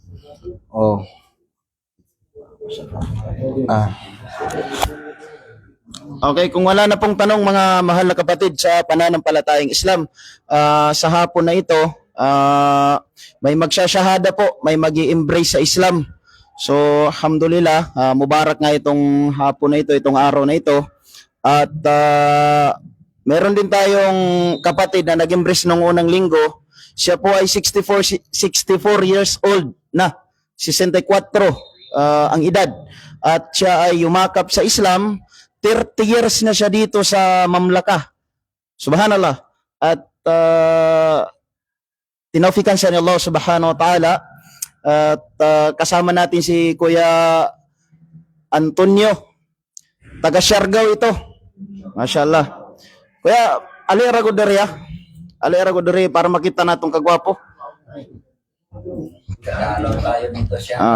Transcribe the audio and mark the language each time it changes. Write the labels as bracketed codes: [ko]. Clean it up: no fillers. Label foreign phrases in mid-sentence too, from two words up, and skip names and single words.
[tl] Okay, kung wala na pong tanong mga mahal na kapatid sa pananampalatayang Islam, sa hapon na ito, may magsasyahada po, may magi-embrace sa Islam. So, alhamdulillah, mubarak nga itong hapon na ito, itong araw na ito. At meron din tayong kapatid na nag-embrace nung unang linggo. Siya po ay 64 [en] years old [tl] na, 64 ang edad. At siya ay yumakap sa Islam. 30 years na siya dito sa Mamlaka. Subhanallah. At tinaufikan siya ni Allah [ar] سبحانه وتعالى [tl] at kasama natin si Kuya Antonio, taga Siargao ito. [ceb] Mashallah. Kuya, alira ko diri ah. Alira ko diri para makita natong kagwapo. [tl] Kagalaw tayo dito siya.